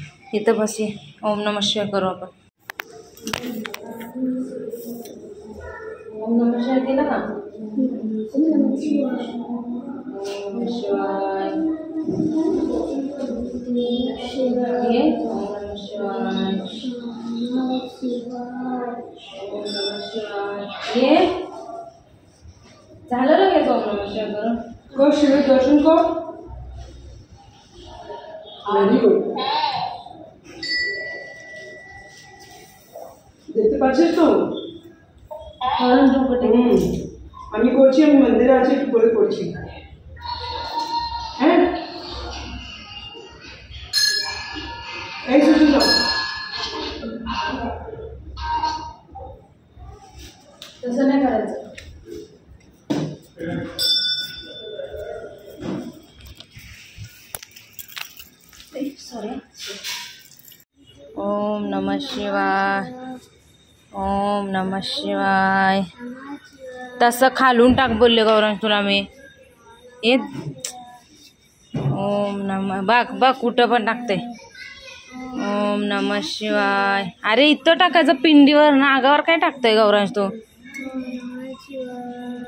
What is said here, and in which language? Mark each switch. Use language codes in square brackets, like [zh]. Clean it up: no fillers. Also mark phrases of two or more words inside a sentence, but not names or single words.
[mr] इथं बस ये. [sa] ओम नमः शिवाय [mr] करू आपण. [sa] ओम नमः शिवाय [mr] केलं का? [sa] ओम नमः शिवाय. ये ओम नमः शिवाय. ओम नमः शिवाय. [mr] ये झालं लगेच [sa] ओम नमः शिवाय [mr] करून. कर शिवाय दर्शन कर. [en] very good. [bn] দেখতে পাচ্ছিস তো? আমি করছি, আমি মন্দিরে আছি, একটু পরে করছি. হ্যাঁ এই সুযোগ দাও. [mr] तसं नाही करायचं. सॉरी. [sa] ओम नमः शिवाय. ओम नमः शिवाय. [mr] तसं खालून टाक बोलले गौरांश तुला मी. [sa] ये ओम नमः. [mr] बघ कुठं पण टाकते. [sa] ओम नमः शिवाय. [mr] अरे इथं टाकायचं पिंडीवर, नागावर काय टाकतोय गौरांश तू?